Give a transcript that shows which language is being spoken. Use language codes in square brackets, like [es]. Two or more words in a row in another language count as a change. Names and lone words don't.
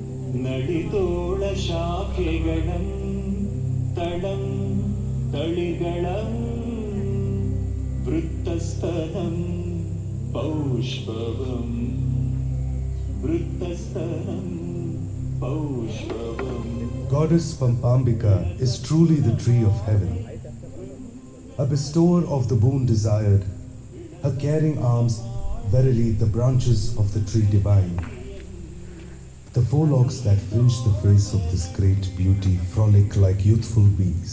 [sa] ನಡಿತೋಳ ಶಾಖೆಗಳಂ ತಳಂ ತಳಿಗಳಂ ವೃತ್ತಸ್ತನಂ ಪೌಷ್ಪವಂ ವೃತ್ತಸ್ತನಂ ಪೌಷ್ಪವಂ. [en] Goddess Pampambika is truly the tree of heaven, a bestower of the boon desired, her caring arms verily the branches of the tree divine. The forelocks that fringe the face of this great beauty frolic like youthful bees.